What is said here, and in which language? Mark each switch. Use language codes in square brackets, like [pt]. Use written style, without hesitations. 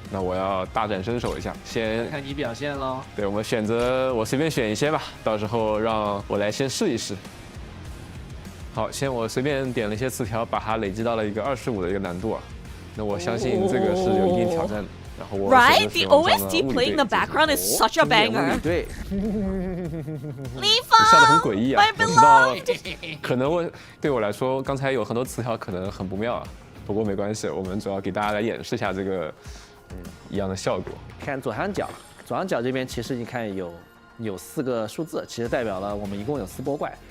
[zh] 那我要大展身手一下，先看你表现喽。对，我们选择，我随便选一些吧，到时候让我来先试一试。好，先我随便点了一些词条，把它累积到了一个25的一个难度啊。那我相信这个是有一定挑战的。然后我 [en] Right? The OST playing in the background is such a banger. [zh] 对，笑得很诡异啊！我知道，可能对我来说，刚才有很多词条可能很不妙啊。不过没关系，我们主要给大家来演示一下这个一样的效果。看左上角这边，其实你看有4个数字，其实代表了我们一共有4波怪。